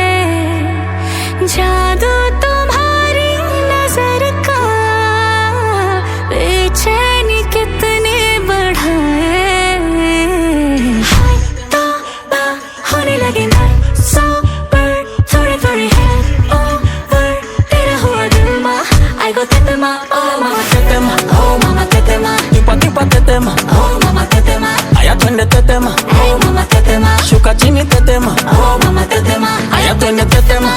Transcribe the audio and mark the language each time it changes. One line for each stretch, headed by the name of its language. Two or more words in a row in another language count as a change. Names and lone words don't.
Hindi: जादू तुम्हारी नजर का बेचैनी कितने बढ़ाए। हाय तौबा होने लगे ना सोबर, थोड़े थोड़े
English: hand over,
Hindi: तेरा हुआ दिल मा
Swahili: I go tetema, oh mama tetema, oh mama tetema, Kipa tetema, oh mama tetema, aya twende tetema, hey mama tetema, shuka chini tetema, oh mama tetema, aya twende tetema,